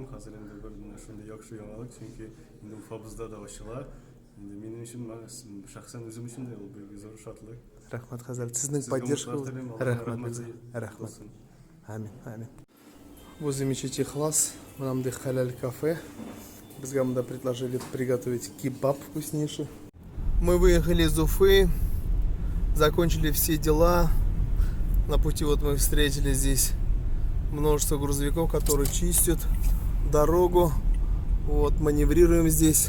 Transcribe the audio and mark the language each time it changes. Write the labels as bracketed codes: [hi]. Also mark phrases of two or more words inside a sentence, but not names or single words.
[tt] Хәзер инде бер шундый яхшы яңалык, чөнки инде Уфабызда да ачыла. Инде минем өчен, шәхсән үзем өчен дә ул бик зур шатлык. Рәхмәт Хәзрәт, сезнең поддержкагыз. Рәхмәт. Рәхмәт. Амин, амин. [ru] Возле мечети Ихлас, мынандай халяль кафе. [tt] Безгә монда [ru] предложили приготовить кебаб вкуснейший. Мы выехали из Уфы, закончили все дела. На пути вот мы встретили здесь множество грузовиков, которые чистят дорогу. Вот, маневрируем здесь.